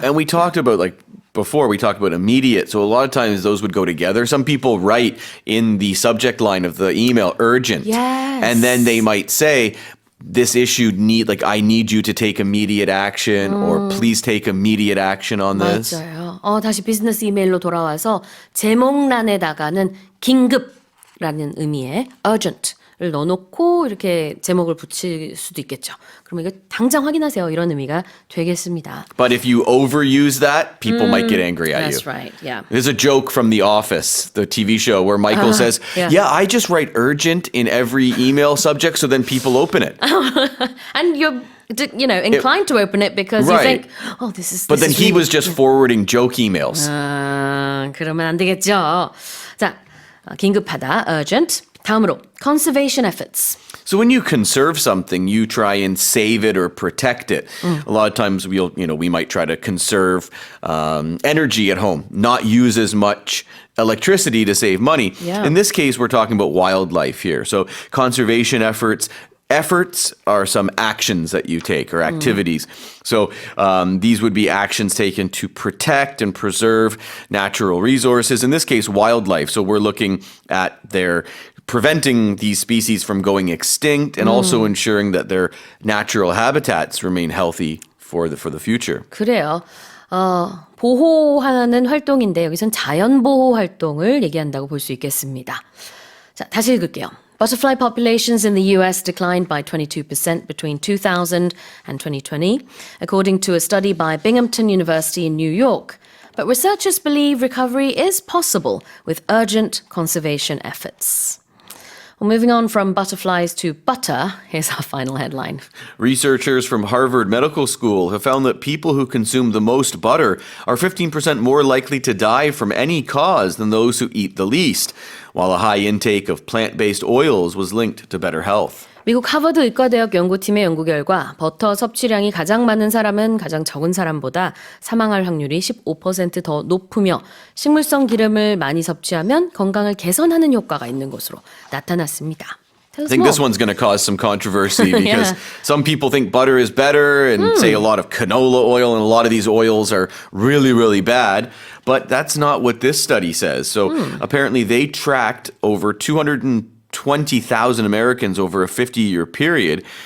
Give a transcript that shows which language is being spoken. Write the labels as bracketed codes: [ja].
[en] And we talked about before we talked about immediate. So a lot of times those would go together. Some people write in the subject line of the email urgent. Yes. And then they might say, this issue I need you to take immediate action or please take immediate action on this. [ko] 맞아요. 다시 비즈니스 이메일로 돌아와서 제목란에다가는 긴급라는 의미의 urgent를 넣어놓고 이렇게 제목을 붙일 수도 있겠죠. 그러면 이거 당장 확인하세요. 이런 의미가 되겠습니다. [en] But if you overuse that, people might get angry at That's right. Yeah. There's a joke from The Office, the TV show, where Michael says, yeah. I just write urgent in every email subject so then people open it. And you're inclined to open it because you Right. think, this is. But this then is he really was just forwarding joke emails. [ko] 그러면 안 되겠죠. 자, 긴급하다, urgent. 다음으로 conservation efforts. [en] So when you conserve something, you try and save it or protect it. A lot of times we might try to conserve energy at home, not use as much electricity to save money. Yeah. In this case, we're talking about wildlife here. So conservation efforts are some actions that you take or activities. So these would be actions taken to protect and preserve natural resources. In this case, wildlife. So we're looking at their preventing these species from going extinct and also ensuring that their natural habitats remain healthy for the future. [ko] 그래요. 보호하는 활동인데 여기선 자연 보호 활동을 얘기한다고 볼 수 있겠습니다. 자, 다시 읽을게요. [en] Butterfly populations in the US declined by 22% between 2000 and 2020, according to a study by Binghamton University in New York. But researchers believe recovery is possible with urgent conservation efforts. Well, moving on from butterflies to butter, here's our final headline. Researchers from Harvard Medical School have found that people who consume the most butter are 15% more likely to die from any cause than those who eat the least, while a high intake of plant-based oils was linked to better health. [ko] 미국 하버드 의과대학 연구팀의 연구 결과 버터 섭취량이 가장 많은 사람은 가장 적은 사람보다 사망할 확률이 15% 더 높으며 식물성 기름을 많이 섭취하면 건강을 개선하는 효과가 있는 것으로 나타났습니다. [en] I think this one's going to cause some controversy because some people think butter is better and say a lot of canola oil and a lot of these oils are really, really bad. But that's not what this study says. So apparently they tracked over 220,000 Americans over a 50-year period.